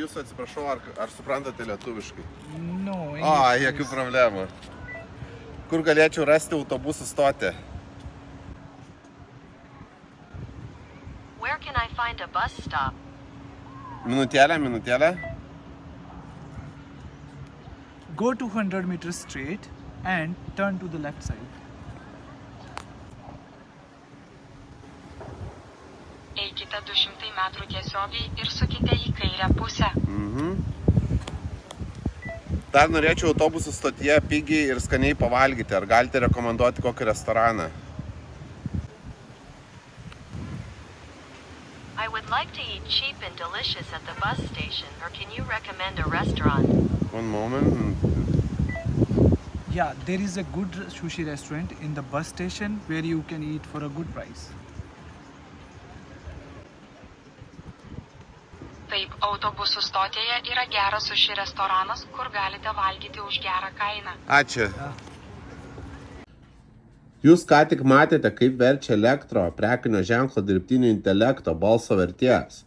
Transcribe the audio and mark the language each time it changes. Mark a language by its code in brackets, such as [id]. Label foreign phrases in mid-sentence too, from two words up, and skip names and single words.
[lt] jūsų, atsiprašau, ar suprantate lietuviškai? [en] No, [lt] Jokių problemų. Kur galėčiau rasti autobusų stotį? [en] Where can I find a bus stop? [lt] Minutėlę. [en] Go 200 meters straight and turn to the left side. [lt] Eikite 200 metrų tiesiogiai ir sukite į kairę pusę. Dar norėčiau autobusų stotyje pigiai ir skaniai pavalgyti. Ar galite rekomenduoti kokį restoraną? [en] I would like to eat cheap and delicious at the bus station, or can you recommend a restaurant? One moment. Yeah, there is a good sushi restaurant in the bus station where you can eat for a good price. [lt] Taip, autobusų stotėje yra geras sushi restoranas, kur galite valgyti už gerą kainą. Ačiū. Jūs ką tik matėte, kaip verčia elektro prekinio ženklo dirbtinio intelekto balso vertėjas.